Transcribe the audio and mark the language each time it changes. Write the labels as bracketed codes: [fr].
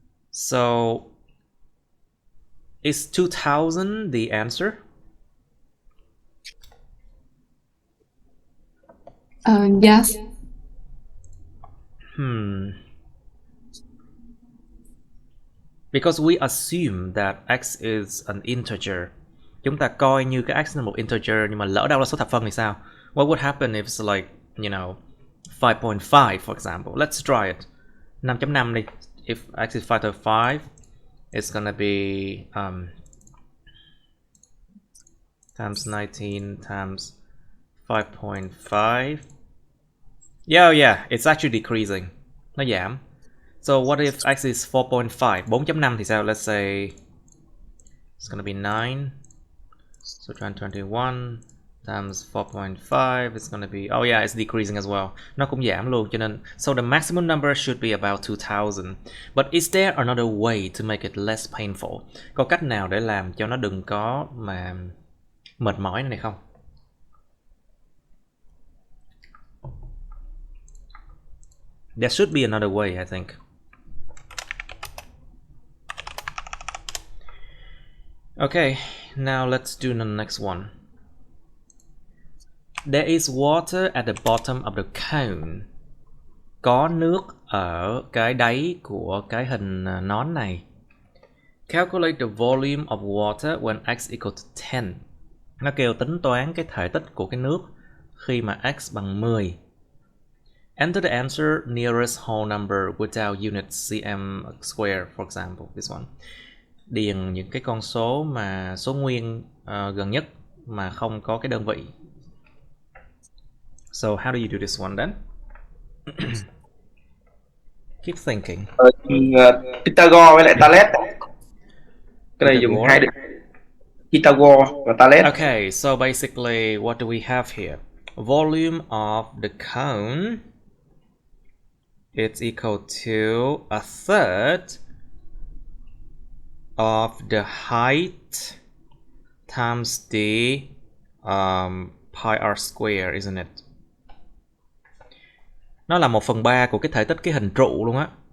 [en] So is 2000 the answer? Yes. Because we assume that x is an integer. [vi] Chúng ta coi như cái x là một integer, nhưng mà lỡ đâu là số thập phân thì sao? [en] What would happen if it's like, you know, 5.5 for example? Let's try it. 5.5 [vi] đi. [en] If x is 5.5, it's gonna be times 19 times 5.5. Yeah, it's actually decreasing. [vi] Nó giảm. [en] So what if x is 4.5? 4.5 [vi] thì sao? [en] Let's say it's gonna be 9. So 21 times 4.5 it's gonna be, oh yeah, it's decreasing as well. [vi] Nó cũng giảm luôn, cho nên [en] so the maximum number should be about 2000. But is there another way to make it less painful? [vi] Có cách nào để làm cho nó đừng có mà mệt mỏi này không? [en] There should be another way, I think. Okay, now let's do the next one. There is water at the bottom of the cone. [vi] Có nước ở cái đáy của cái hình nón này. [en] Calculate the volume of water when x equal to 10. [vi] Nó kêu tính toán cái thể tích của cái nước khi mà x bằng 10. [en] Enter the answer nearest whole number without units cm square, for example, this one. [vi] Điền những cái con số mà số nguyên gần nhất mà không có cái đơn vị. [en] So how do you do this one then? Keep thinking. [vi] Pythagore với lại Talet. Cái này dùng hai định. Pythagore và Talet. [en] Okay, so basically what do we have here? Volume of the cone it's equal to a third of the height times the pi r square, isn't it? [vi] Nó là 1/3 của cái thể tích cái hình trụ luôn á.